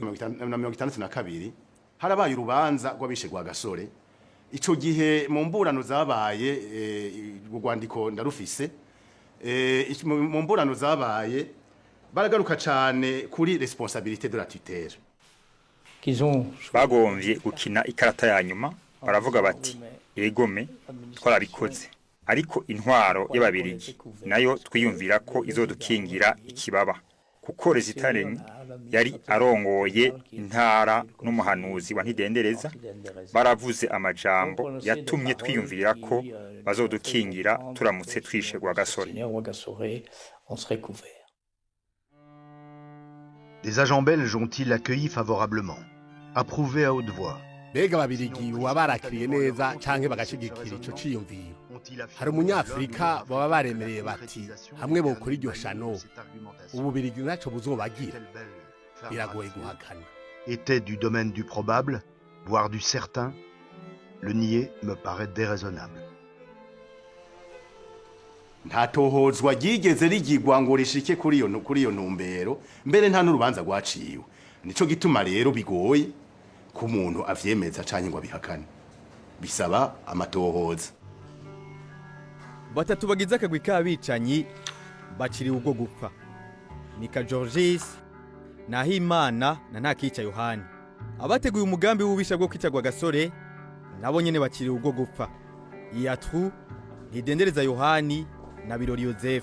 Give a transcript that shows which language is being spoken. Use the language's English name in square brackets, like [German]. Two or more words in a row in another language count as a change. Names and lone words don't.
[Rundi] 1962 harabaye urubanza rw'abishe Rwagasore ico gihe mu mburano zabaye urwandiko ndarufise mu mburano zabaye baragaruka cyane kuri [French] responsabilité de la tutelle [Rundi] bagomvye gukina ikarata ya nyuma baravuga bati egome twarabikoze ariko intwaro y'ababirigi nayo twiyumvira ko izodukingira ikibaba kuko Rezitareni yari arongoye intara n'umuhanuzi wa Ntidendereza baravuze amajambo yatumye twiyumvira ko bazodukingira turamutse twishe Rwagasore. [French] Des agents belges ont-ils accueilli favorablement, approuvé à haute voix. [Rundi] Bega babirigi wabarakiriye neza canke bagashigikira ico ciyumviro. Hari umunyafrika baba baremereye bati hamwe bo kuri iryo shano ububirigi naco buzobagira. Biragoye guhakana. [French] Était du domaine du probable, voire du certain. Le nier me paraît déraisonnable. [Rundi] ntatohozwa ryigeze rigirwa ngo rishike kuri iyo ntumbero mbere nta n'urubanza rwaciwe nico gituma rero bigoye ku muntu avyemeza canke ngo abihakane bisaba amatohoza. Batatu bagize akagwi k'abicanyi baciriwe ubwo gupfa Mika Georges Nahimana na Ntakica Yohani abateguye umugambi w'ubisha bwo kwica Rwagasore nabo nyene baciriwe ubwo gupfa Iyatru Ntidendereza Yohani na Birori Joseph.